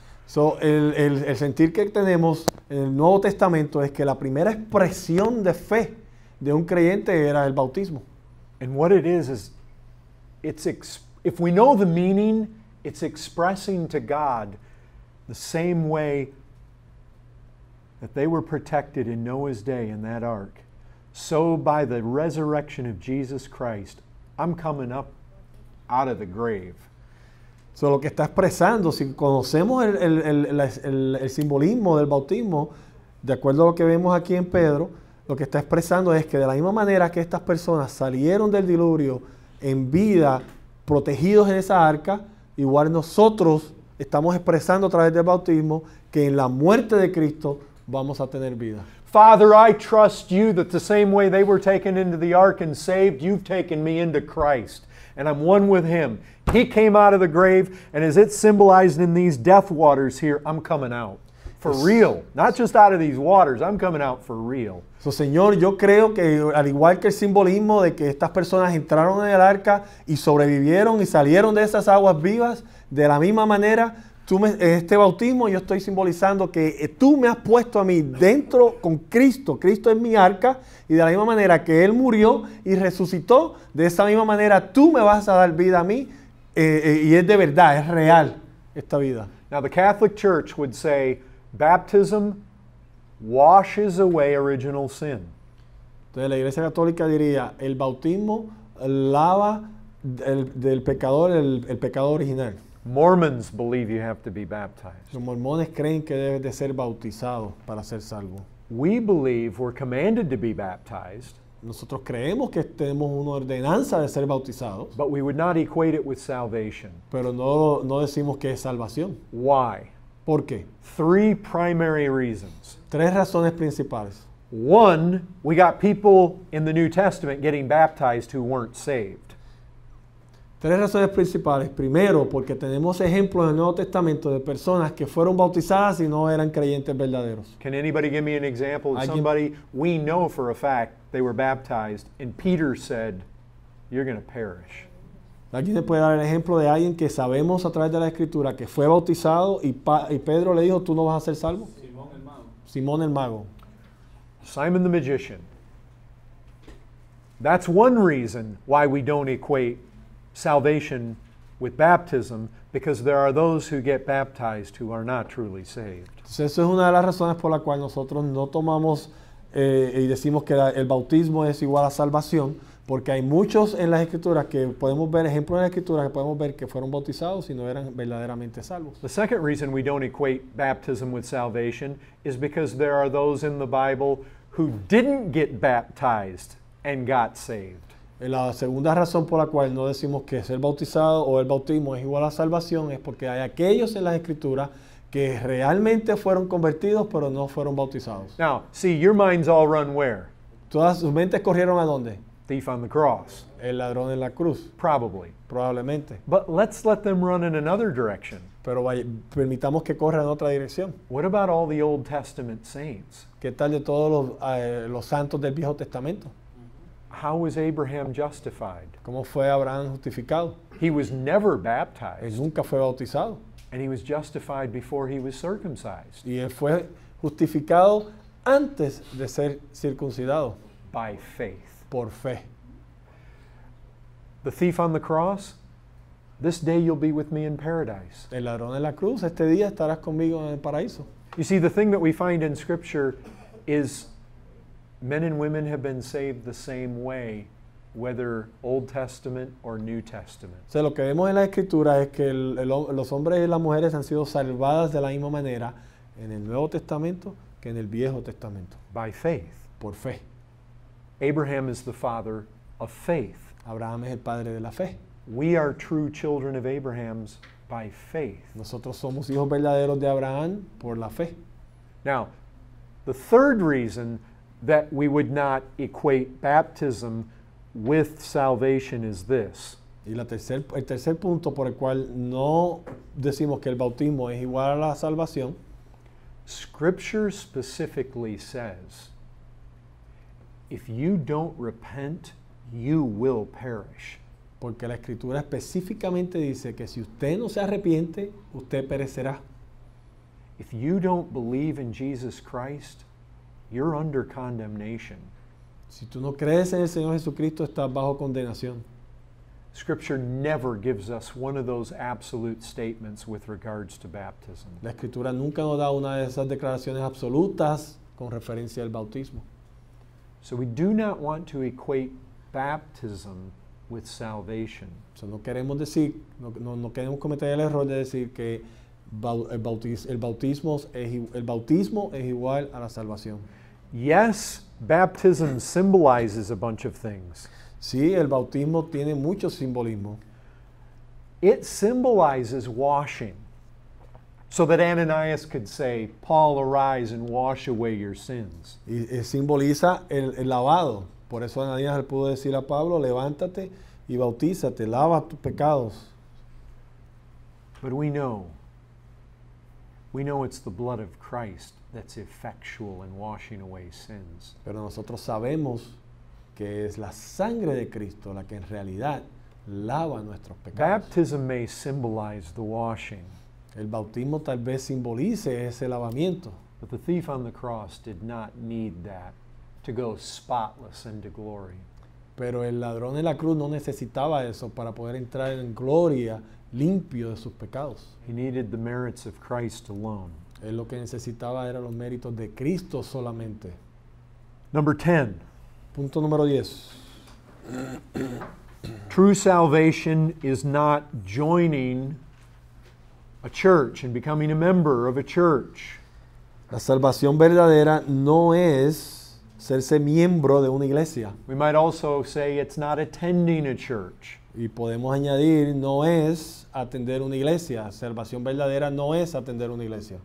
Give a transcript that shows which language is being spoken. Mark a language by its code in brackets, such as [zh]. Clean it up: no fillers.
[es] So, el sentir que tenemos en el Nuevo Testamento es que la primera expresión de fe de un creyente era el bautismo. [en] And what it is if we know the meaning, it's expressing to God the same way that they were protected in Noah's day in that ark. So by the resurrection of Jesus Christ, I'm coming up out of the grave. [es] So, lo que está expresando, si conocemos el simbolismo del bautismo, de acuerdo a lo que vemos aquí en Pedro, lo que está expresando es que de la misma manera que estas personas salieron del diluvio en vida, protegidos en esa arca, igual nosotros estamos expresando a través del bautismo que en la muerte de Cristo vamos a tener vida. [en] Father, I trust you that the same way they were taken into the ark and saved, you've taken me into Christ, and I'm one with Him. He came out of the grave, and as it's symbolized in these death waters here, I'm coming out. For real. Not just out of these waters, I'm coming out for real. [es] So, Señor, yo creo que al igual que el simbolismo de que estas personas entraron en el arca y sobrevivieron y salieron de esas aguas vivas, de la misma manera, en este bautismo yo estoy simbolizando que tú me has puesto a mí dentro con Cristo. Cristo es mi arca y de la misma manera que Él murió y resucitó, de esa misma manera tú me vas a dar vida a mí y es de verdad, es real esta vida. [en] Now the Catholic Church would say baptism washes away original sin. [es] Entonces la Iglesia Católica diría, el bautismo lava del pecador el pecado original. [en] Mormons believe you have to be baptized. [es] Los mormones creen que debes de ser bautizado para ser salvo. [en] We believe we're commanded to be baptized. [es] Nosotros creemos que tenemos una ordenanza de ser bautizados, [en] But we would not equate it with salvation. [es] pero no decimos que es salvación. [en] Why? [es] ¿Por qué? [en] 3 primary reasons. [es] 3 razones principales. [en] One, we got people in the New Testament getting baptized who weren't saved. [es] 3 razones principales. Primero, porque tenemos ejemplos en el Nuevo Testamento de personas que fueron bautizadas y no eran creyentes verdaderos. [en] Can anybody give me an example of I give- somebody we know for a fact they were baptized and Peter said, you're going to perish? [es] ¿Alguien le puede dar el ejemplo de alguien que sabemos a través de la Escritura que fue bautizado y Pedro le dijo, tú no vas a ser salvo? Simón el mago. Simón el mago. [en] Simon the magician. That's one reason why we don't equate salvation with baptism, because there are those who get baptized who are not truly saved. [es] Entonces, eso es una de las razones por la cual nosotros no tomamos y decimos que el bautismo es igual a salvación, porque hay muchos en las Escrituras que podemos ver, ejemplos en las Escrituras que podemos ver que fueron bautizados y no eran verdaderamente salvos. [en] The second reason we don't equate baptism with salvation is because there are those in the Bible who didn't get baptized and got saved. [es] La segunda razón por la cual no decimos que ser bautizado o el bautismo es igual a salvación es porque hay aquellos en las Escrituras que realmente fueron convertidos pero no fueron bautizados. [en] Now, see, your minds all run where? [es] Todas sus mentes corrieron ¿a dónde? [en] Thief on the cross, [es] El ladrón en la cruz, [en] probably. [es] probablemente. [en] But let's let them run in another direction. [es] Pero permitamos que corran en otra dirección. [en] What about all the Old Testament saints? [es] ¿Qué tal de todos los santos del Viejo Testamento? [en] How was Abraham justified? [es] ¿Cómo fue Abraham justificado? [en] He was never [es] Él [en] baptized, [es] nunca fue bautizado. [en] and he was justified before he was circumcised [es] Y él fue justificado antes de ser circuncidado [en] by faith. [es] por fe. [en] The thief on the cross, this day you'll be with me in paradise. [es] El ladrón en la cruz, este día estarás conmigo en el paraíso. [en] You see, the thing that we find in Scripture is men and women have been saved the same way, whether Old Testament or New Testament. [es] O sea, lo que vemos en la Escritura es que los hombres y las mujeres han sido salvadas de la misma manera en el Nuevo Testamento que en el Viejo Testamento, [en] By faith. [es] por fe. [en] Abraham is the father of faith. [es] Abraham es el padre de la fe. [en] We are true children of Abraham's by faith. [es] Nosotros somos hijos verdaderos de Abraham por la fe. [en] Now, the third reason that we would not equate baptism with salvation is this. [es] Y el tercer punto por el cual no decimos que el bautismo es igual a la salvación, [en] Scripture specifically says, if you don't repent, you will perish. [es] porque la Escritura específicamente dice que si usted no se arrepiente, usted perecerá. [en] If you don't believe in Jesus Christ, you're under condemnation. [es] Si tú no crees en el Señor Jesucristo, estás bajo condenación. [en] Scripture never gives us one of those absolute statements with regards to baptism. [es] La Escritura nunca nos da una de esas declaraciones absolutas con referencia al bautismo. [en] So we do not want to equate baptism with salvation. [es] O sea, no queremos decir, no queremos cometer el error de decir que el bautismo es igual a la salvación. [en] Yes, baptism symbolizes a bunch of things. [es] Sí, el bautismo tiene mucho simbolismo. [en] It symbolizes washing. So that Ananias could say, Paul, arise and wash away your sins. [es] Y simboliza el lavado. Por eso Ananías le pudo decir a Pablo, levántate y bautízate, lava tus pecados. [en] But we know it's the blood of Christ that's effectual in washing away sins. [es] Pero nosotros sabemos que es la sangre de Cristo la que en realidad lava nuestros pecados. [en] Baptism may symbolize the washing, [es] El bautismo tal vez simbolice ese lavamiento, [en] but the thief on the cross did not need that to go spotless into glory. [es] pero el ladrón en la cruz no necesitaba eso para poder entrar en gloria limpio de sus pecados. [en] He needed the merits of Christ alone. [es] Él lo que necesitaba eran los méritos de Cristo solamente. [en] Number 10, [es] Punto número 10. [en] true salvation is not joining a church and becoming a member of a church. [es] La salvación verdadera no es serse miembro de una iglesia. [en] We might also say it's not attending a church. [es] Y podemos añadir, no es atender una iglesia. Salvación verdadera no es atender una iglesia.